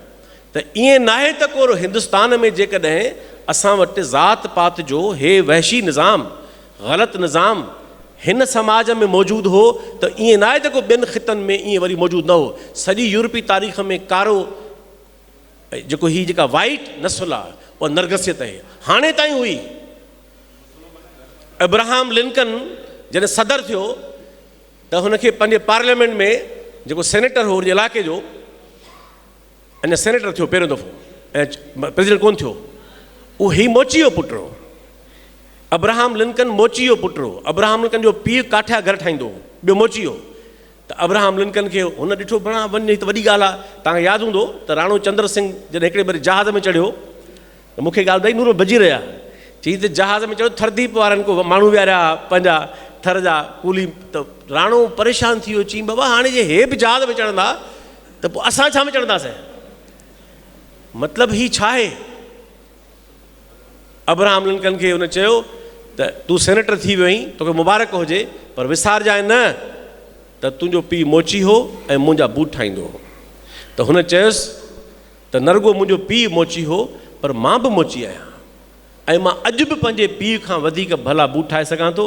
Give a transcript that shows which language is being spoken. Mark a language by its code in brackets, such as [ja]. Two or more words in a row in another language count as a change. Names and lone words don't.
[sd] त ईअं नाहे त को हिंदुस्तान में जेकॾहिं असां वटि ज़ात पात जो हे वहशी निज़ाम, ग़लति निज़ाम हिन समाज में मौजूदु हो, त ईअं नाहे त को ॿियनि ख़ितनि में ईअं वरी मौजूदु न हो। सॼी यूरोपी तारीख़ में कारो जेको हीअ जेका वाइट नस्ल आहे उहा नरगसियत आहे, हाणे ताईं हुई। अब्राहम लिंकन जॾहिं सदर थियो त हुनखे पंहिंजे पार्लियामेंट में जेको सेनेटर हो हुन इलाइक़े जो, अञा सेनेटर थियो पहिरियों दफ़ो ऐं प्रेसिडेंट कोन थियो, उहो ही मोची जो पुटु हो। अब्राहम लिंकन मोची जो पुटु हो। अब्राहम लिंकन जो पीउ काठिया घर ठाहींदो हो, ॿियो मोची हो। त अब्राहम लिंकन खे हुन ॾिठो बणा वञे त वॾी ॻाल्हि आहे। तव्हांखे यादि हूंदो त राणो चंद्र सिंह जॾहिं हिकिड़े भेरे जहाज़ में चढ़ियो त मूंखे ॻाल्हि ॿई नूर भॼी रहिया, चई त जहाज़ में चढ़ियो, थरदीप वारनि को माण्हू विहारिया पंहिंजा थर जा कूली, त राणो परेशान थी वियो, चई बाबा हाणे जे हे बि जहाज़ में चढ़ंदा त पोइ असां छा में चढ़ंदासीं? मतिलबु ही छा आहे? अब्राहम लिंकन खे हुन चयो त तूं सेनेटर थी वियो आहीं, तोखे मुबारक हुजे, पर विसारजांइ न त तुंहिंजो पीउ मोची हो ऐं मुंहिंजा बूट ठाहींदो हो। त हुन चयुसि त न रुॻो मुंहिंजो पीउ मोची हो, पर मां बि मोची आहियां ऐं मां अॼु बि पंहिंजे पीउ खां वधीक भला बूट ठाहे सघां थो।